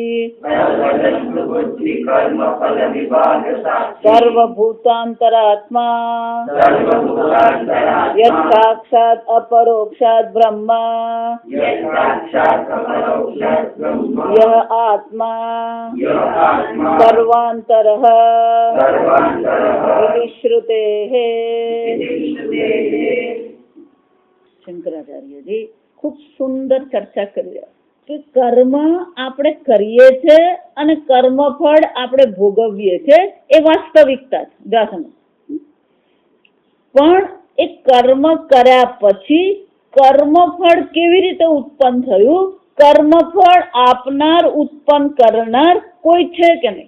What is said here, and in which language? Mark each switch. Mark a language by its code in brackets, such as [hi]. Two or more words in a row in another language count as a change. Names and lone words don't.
[sa] सर्वभूतांतरात्मा यत् साक्षात् अपरोक्षात् ब्रह्म यह आत्मा सर्वांतरः इति श्रुतेः। [gu] શંકરાચાર્યજી ખૂબ સુંદર ચર્ચા કરી રહ્યા કે કર્મ આપણે કરીએ છે અને કર્મફળ આપણે ભોગવીએ છે એ વાસ્તવિકતા છે. પણ એ કર્મ કર્યા પછી કર્મફળ કેવી રીતે ઉત્પન્ન થયું, કર્મફળ આપનાર ઉત્પન્ન કરનાર કોઈ છે કે નહીં.